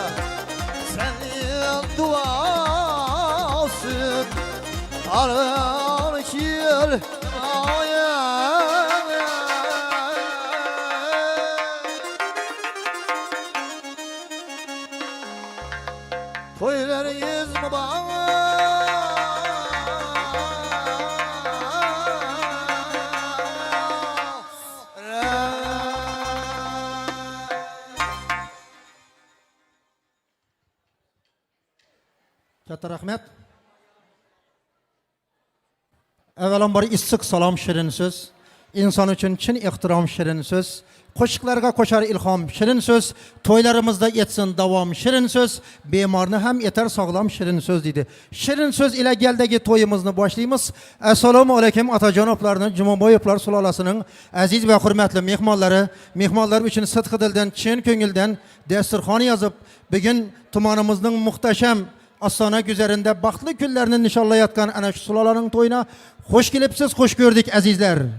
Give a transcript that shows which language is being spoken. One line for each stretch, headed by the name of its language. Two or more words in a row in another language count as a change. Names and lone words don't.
Uzbek: Senin duasın alır kil Toylarınız mı bana Katta rahmet. Avvalambor issiq salom shirin so'z. İnson uchun chin ehtirom shirin so'z. Qo'shiqlarga qo'shar ilhom shirin so'z. To'ylarimizda etsin davom shirin so'z. Bemorni ham etar sog'lom shirin so'z dedi. Shirin so'z ila geldagi to'yimizni boshlaymiz. Assalomu alaykum otajonoblarni, Jumaboyevlar sulolasining aziz va hurmatli mehmonlari, mehmonlar uchun sidqi dildan, chin ko'ngildan dasturxon yozib, bugun tumanimizning muhtasham Astana güzerinde baxtli kunlarni nishonlayotgan ana shu sulolaning to'yina xush kelibsiz, xush ko'rdik azizlar.